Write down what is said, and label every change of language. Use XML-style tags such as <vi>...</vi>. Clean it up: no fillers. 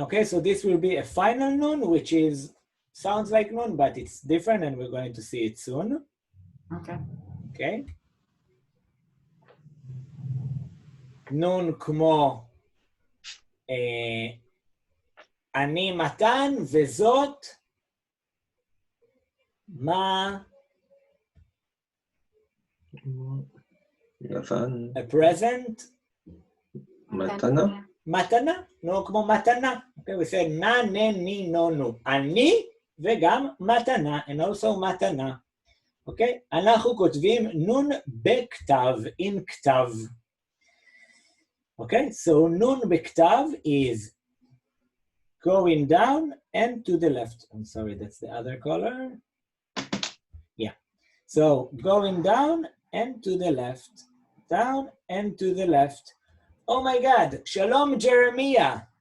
<en>Okay, so this will be a final nun, which sounds like nun, but it's different, and we're going to see it soon. Okay. Okay.</en> <he>nun כמו אני מתן וזאת מה? יוון.</he> <en>A present?</en> <he>מתנה. מתנה, נו כמו מתנה.</he> <en>Okay, we said na, ne, ni, no, nu.</en> <he>אני וגם מתנה,</he> <en>and also</en> <he>מתנה. אוקיי? אנחנו כותבים נון בכתב, in כתב. אוקיי?</he> <en>So</en> <he>נון בכתב</he> <en>is going down and to the left. I'm sorry, that's the other color. Yeah. So going down and to the left. Down and to the left. Oh my God. Shalom, Jeremiah.</en>